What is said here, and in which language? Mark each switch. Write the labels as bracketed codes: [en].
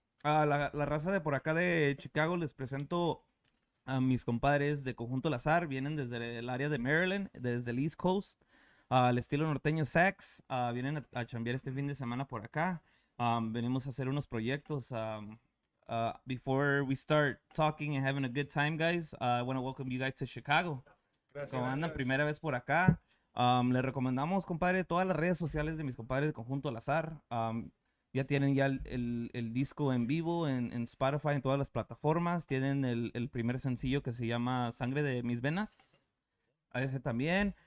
[es] La raza de por acá de Chicago, les presento a mis compadres de Conjunto Alazar. Vienen desde el área de Maryland, desde el East Coast. Al estilo norteño sax. Vienen a chambear este fin de semana por acá. Venimos a hacer unos proyectos. [en] Before we start talking and having a good time, guys, I want to welcome you guys to Chicago. [es] Gracias. Como andan gracias. primera vez por acá, les recomendamos, compadre, todas las redes sociales de mis compadres de Conjunto Alazar. Ya tienen ya el disco en vivo en Spotify, en todas las plataformas. Tienen el primer sencillo que se llama Sangre de mis venas. A ese también.